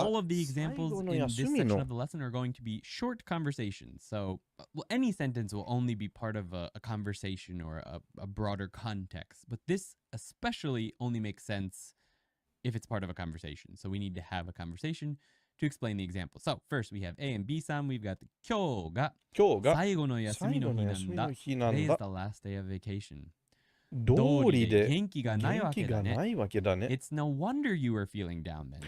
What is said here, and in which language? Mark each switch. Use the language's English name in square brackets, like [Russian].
[English] All of the examples in this section of the lesson are going to be short conversations. So any sentence will only be part of a conversation or a broader context. But this especially only makes sense if it's part of a conversation. So we need to have a conversation to explain the example. So first we have A and B さん. We've got [Japanese] 今日が最後の休みの日なんだ. [English] Today is the last day of vacation. [Japanese] 通りで元気がないわけだね. [English] It's no wonder you are feeling down then.